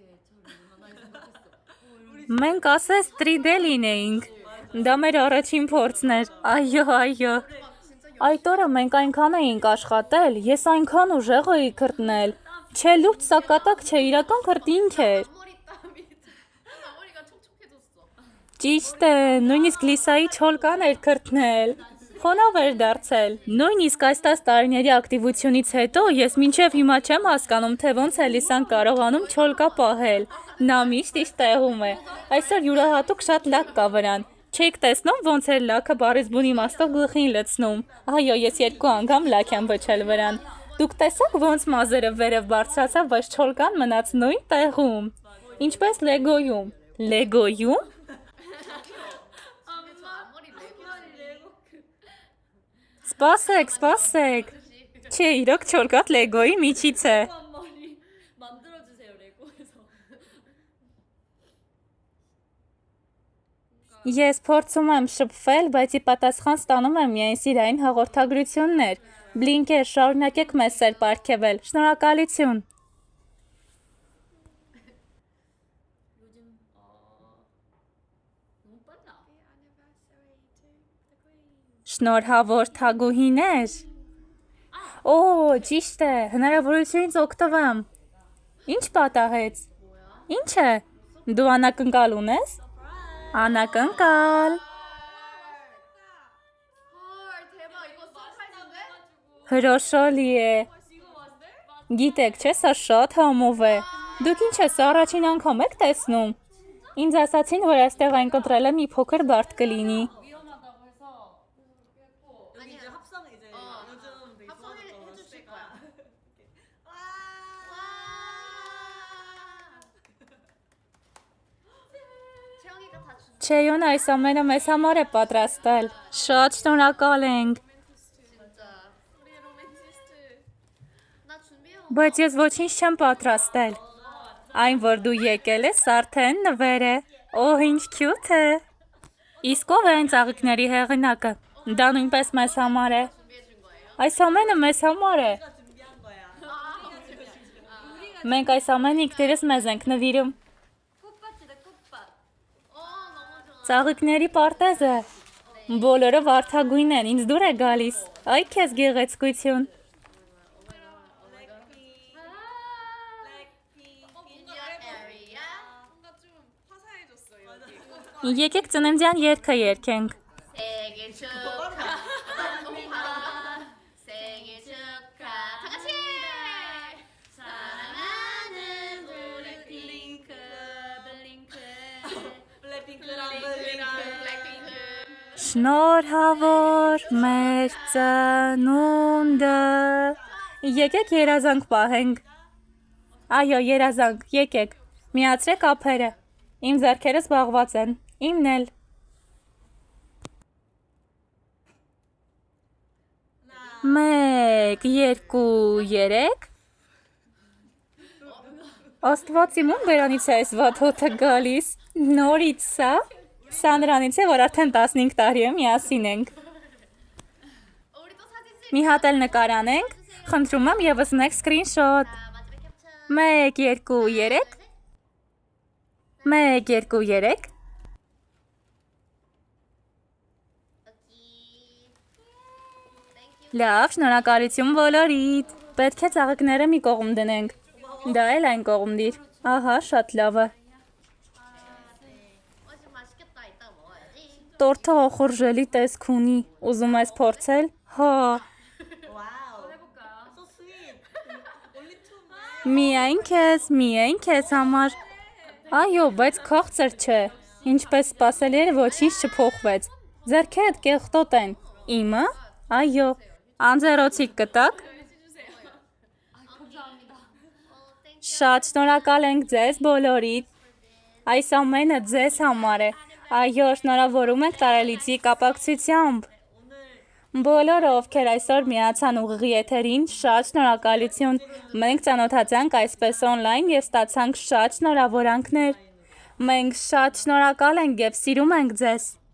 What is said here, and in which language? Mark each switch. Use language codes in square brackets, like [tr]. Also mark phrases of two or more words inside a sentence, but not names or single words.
[hy] Մենք ասես 3D լինեինք։ Դա մեր առաջին փորձն էր։ Այո, այո։ Այդ օրը մենք այնքան էինք աշխատել, ես այնքան ուժեղ էի քրտնել։ Չէ, լուրջ սակատակ չէ, իրական քրտինք էր։ [ko] 머리가 촉촉해졌어. [hy] Ճիշտ է, նույնիսկ Լիսայի չոլկան էր քրտնել։ Խոնավ էր դարձել։ Նույնիսկ այս 10 տարիների ակտիվությունից հետո ես մինչև հիմա չեմ հասկանում, թե ոնց է Լիսան կարողանում չոլկա պահել։ Նա միշտ տեղում է։ Այսօր յուրահատուկ շատ լակ կա վրան։ Չեք տեսնում ոնց էր լաքը բառից բուն իմաստով գլխին լցնում։ Այո, ես 2 անգամ լաք եմ բջել վրան։ Դուք տեսաք ոնց մազերը վերև բարձրացավ, բայց չոլկան մնաց նույն տեղում։ Ինչպես Լեգոյում։ Լեգոյում։ [ko] 앞머리 레고. [hy] Սպասեք։ Չէ, իրոք չոլկատ Լեգոյի միջից է։ [ko] 앞머리 만들어주세요 레고에서. [hy] Ես փորձում եմ շփվել, բայց ի պատասխան ստանում եմ միայն սիրային հաղորդագրություններ։ Բլինկեր, շարունակեք մեզ սեր պարգևել։ Շնորհակալություն։ [ko] 요즘 너무 빨라. [en] Anniversary to the Queen. [hy] Շնորհավոր թագուհիներ։ Օ, ճիշտ է, հնարավորությունից օգտվեմ։ Ինչ պատահեց։ Ինչ է։ Դու անակնկալ ունես։ Անակնկալ։ [ko] 헐 대박 이거 서프라이즈인데? [hy] Հրոշալի է։ Գիտեք, չէ, սա շատ համով է։ Դուք ինչ ես առաջին անգամ եք տեսնում։ Ինձ ասացին, որ այստեղ այն կտրելը մի փոքր բարդ կլինի։ [ko] 위험하다고 해서 여기 이제 합성 이제 요즘 되게 합성을 좋아졌잖아. 해주실 거야. 와. 채영이가 다 준. [hy] Չեյոն այս ամենը մեզ համար է պատրաստել։ Շատ շնորհակալ ենք։ [ko] 진짜. 우리 로맨티스트. 나 준비해. [hy] Բայց ես ոչինչ չեմ պատրաստել։ Այն, որ դու եկել ես, արդեն նվեր է։ Օհ, ինչ քյութ է։ Իսկ ով է այն ծաղիկների հեղինակը։ Դա նույնպես մեզ համար է։ [ko] 준비해 준 거예요? [hy] Այս ամենը մեզ համար է։ [ko] 준비한 거야. [hy] Մենք այս ամենը ինքներս մեզ ենք նվիրում։ [ko] 꽃밭이다 꽃밭. 너무 좋아. [hy] Ծաղիկների պարտեզը։ Բոլորը վարդագույն են, ինձ դուր է գալիս։ Այ քեզ գեղեցկություն։ [en] Indian area. [ko] 뭔가 좀 화사해졌어 여기. [hy] Եկեք ծննդյան երգը երգենք։ [ko] 생일 축하. 생일 축하. 다 같이. 사랑하는 우리 핑크 블링크. 블랙핑크랑 블랙핑크. 블랙핑크. [hy] Շնորհավոր մեր ծնունդը։ Եկեք երազանք պահենք։ Այո, երազանք, եկեք։ Միացրեք ափերը։ Իմ ձեռքերը զբաղված են։ Իմն էլ։ Մեկ, երկու, երեք։ Աստված իմ ում բերանից է այս վատ հոթը գալիս։ Նորից սա։ Սա նրանից է, որ արդեն 15 տարի է միասին ենք։ [ko] 우리 또 사진 찍. [hy] Մի հատ էլ նկարանենք։ Խնդրում եմ եւս մեկ սկրինշոտ։ [ko] 마지막 캡처. [hy] 1, 2, 3։ 1, 2, 3։ Լավ, շնորհակալություն բոլորիդ։ Պետք է ծաղիկները մի կողմ դնենք։ Դա էլ այն կողմ դիր։ Ահա, շատ լավ է։ [ko] 어제 맛있겠다. 이따 먹어야지. [hy] Տորթը ոխորժելի տեսք ունի։ Ուզում ես փորձել։ Հա, [en] Wow. So sweet. Only two. [hy] միայն քեզ համար։ Այո, բայց քաղցր չէ։ Ինչպես սպասելի էր, ոչինչ չփոխվեց։ Ձեռքերդ կեղտոտ են։ Իմը։ Այո։ Անձեռոցիկ կտակ։ Շատ շնորհակալ ենք ձեզ բոլորիդ։ Այս ամենը ձեզ համար է։ Այո, շնորհավորում ենք տարելիցի կապակցությամբ։ Բոլորը, ովքեր այսօր միացան ուղիղ եթերին, շատ շնորհակալություն։ Մենք ծանոթացանք այսպես օնլայն եւ ստացանք շատ շնորհավորանքներ։ Մենք շատ շնորհակալ ենք եւ սիրում ենք ձեզ։